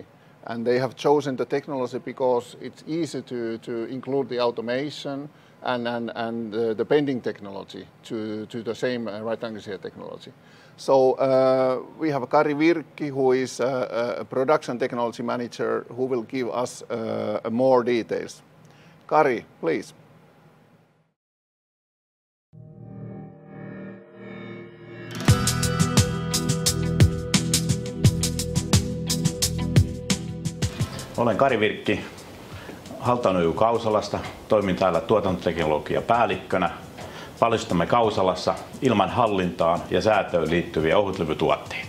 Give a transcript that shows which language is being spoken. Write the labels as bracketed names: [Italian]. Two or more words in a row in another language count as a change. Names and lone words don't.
[English] And they have chosen the technology because it's easy to include the automation and the bending technology to the same right angle shear technology. So we have Kari Virkki, who is a production technology manager, who will give us more details. Kari, please. [Finnish] Olen Kari Virkki, Halton Oy Kausalasta. Toimin täällä tuotantoteknologiapäällikkönä. Valmistamme Kausalassa ilman hallintaan ja säätöön liittyviä ohutlevytuotteita.